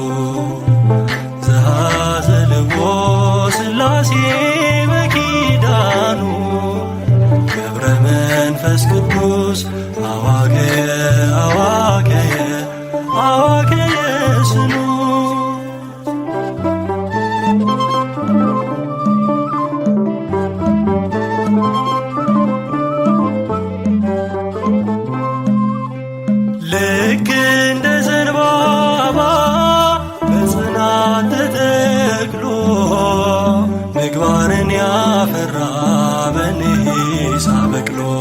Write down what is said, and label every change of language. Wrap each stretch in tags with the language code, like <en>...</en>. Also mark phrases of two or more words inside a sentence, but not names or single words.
<gez>ዘሃዘልዎ ሥላሴ በኪዳኑ ገብረ መንፈስ ቅዱስ አዋከየ አዋከየ አዋከየ ስኑ</gez> <am>ልክ እንደ ዘንባባ በጽናት ተተክሎ ምግባርን ያፈራ በኒሳ በቅሎ</am>